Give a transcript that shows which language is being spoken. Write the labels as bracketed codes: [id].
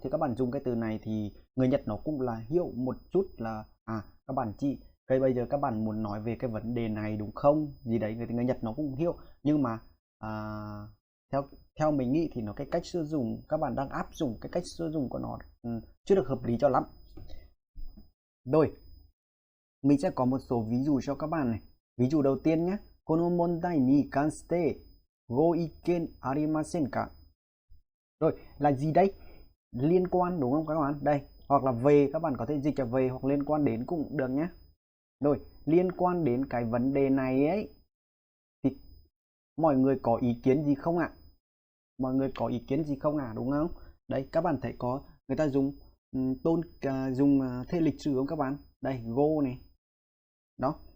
[vi] Thì các bạn dùng cái từ này thì người Nhật nó cũng là hiểu một chút là các bạn chỉ cái bây giờ các bạn muốn nói về cái vấn đề này đúng không? Gì đấy người Nhật nó cũng hiểu. Nhưng mà theo mình nghĩ thì nó cái cách sử dụng các bạn đang áp dụng cái cách sử dụng của nó chưa được hợp lý cho lắm. Rồi, mình sẽ có một số ví dụ cho các bạn này. Ví dụ đầu tiên nhé. [ja] この問題に関してご意見ありませんか? [vi] Rồi, là gì đây? Liên quan đúng không các bạn? Đây, hoặc là về, các bạn có thể dịch là về hoặc liên quan đến cũng được nhé. Rồi, liên quan đến cái vấn đề này ấy thì mọi người có ý kiến gì không ạ? Mọi người có ý kiến gì không ạ, đúng không? Đây, các bạn thấy có người ta dùng dùng thể lịch sử không các bạn? Đây, go này. Đó.